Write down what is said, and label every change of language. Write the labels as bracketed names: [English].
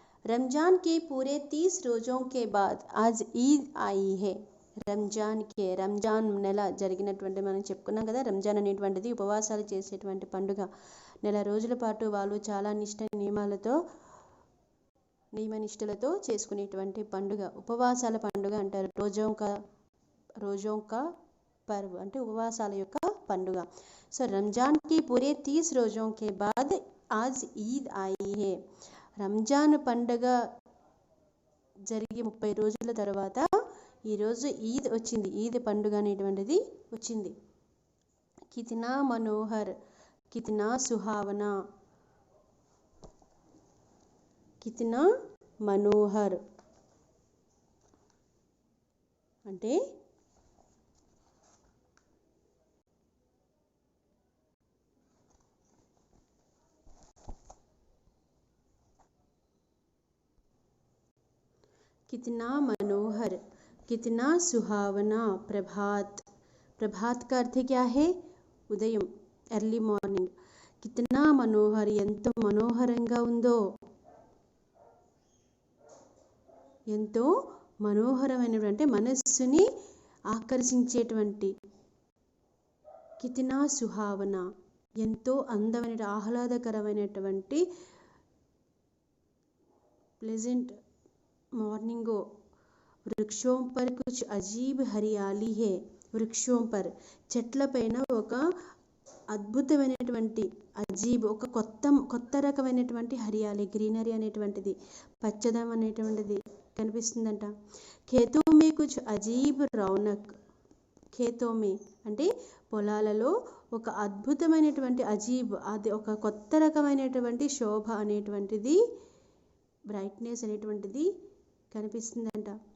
[Hindi] रमज़ान के पूरे 30 रोज़ों के बाद आज ईद आई है. [Telugu] రంజాన్ నెల జరిగినటువంటి మనం చెప్పుకున్నాం కదా, రంజాన్ అనేటువంటిది ఉపవాసాలు చేసేటువంటి పండుగ. నెల రోజుల పాటు వాళ్ళు చాలా నియమనిష్టలతో చేసుకునేటువంటి పండుగ ఉపవాసాల పండుగ అంటారు. [Hindi] రోజోం కా పర్వ్ [Telugu] అంటే ఉపవాసాల యొక్క పండుగ. [Hindi] సో రంజాన్ కి పూరే 30 రోజోं के बाद आज ईद आई है. [Telugu] రంజాన్ పండుగ జరిగి 30 రోజుల తర్వాత ఈరోజు ఈద్ వచ్చింది, ఈద్ పండుగ అనేటువంటిది వచ్చింది. [Hindi] కితనా మనోహర్, కితనా సుహావనా, కితనా మనోహర్ అంటే कितना मनोहर, कितना सुहावना प्रभात. प्रभात का अर्थ क्या है, [Telugu] ఉదయం, ఎర్లీ మార్నింగ్. [Hindi] కితనా మనోహర్ [Telugu] ఎంతో మనోహరంగా ఉందో, ఎంతో మనోహరమైనటువంటి మనస్సుని ఆకర్షించేటువంటి. [Hindi] కితనా సుహావనా [Telugu] ఎంతో అందమైన ఆహ్లాదకరమైనటువంటి [English] Pleasant morning हो। [Hindi] वृक्षों पर कुछ अजीब हरियाली है। वृक्षों पर [Telugu] చెట్ల పైన ఒక అద్భుతమైనటువంటి అజీబ్ ఒక కొత్త రకమైనటువంటి హరియాలి గ్రీనరీ అనేటువంటిది పచ్చదనం అనేటువంటిది కనిపిస్తుందంట. [Hindi] ఖేతో మే కుచ్ అజీబ్ రౌనక్. [Telugu] ఖేతో మే అంటే పొలాలలో ఒక అద్భుతమైనటువంటి అజీబ్ అది ఒక కొత్త రకమైనటువంటి శోభ అనేటువంటిది బ్రైట్నెస్ అనేటువంటిది కనిపిస్తుందంట.